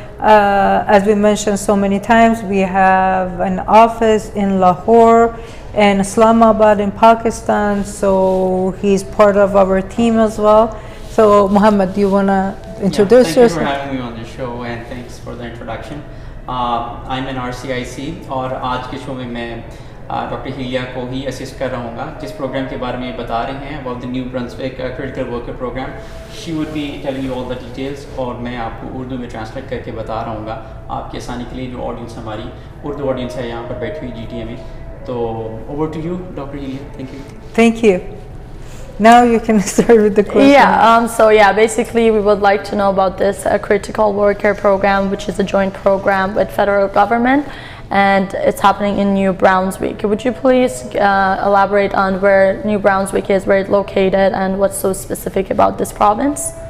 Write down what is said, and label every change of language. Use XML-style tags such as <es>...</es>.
<en>As we mentioned so many times, we have an office in Lahore and Islamabad in Pakistan, so he's part of our team as well. So Mohammed, do you want to introduce yourself? Thank you for having me on the show, and thanks for the introduction. I'm an RCIC</en> <hi>और आज के show में मैं doctor हिलिया को ही assist कर रहा हूँ जिस प्रोग्राम के बारे में बता रहे हैं</hi> <en>About the New Brunswick critical worker program. She would be telling you all the details</en> <hi>और मैं आपको उर्दू में ट्रांसलेट करके बता रहा हूँ आपकी आसानी के लिए. जो ऑडियंस हमारी उर्दू ऑडियंस है यहाँ पर बैठी हुई GTA में. तो</hi> <en>over to you</en> <hi>doctor हिलिया.</hi> <en>Thank you. Now you can start with the question. Yeah, basically we would like to know about this critical worker program, which is a joint program with federal government, and it's happening in New Brunswick. Would you please elaborate on where New Brunswick is, where it's located, and what's so specific about this province?</en>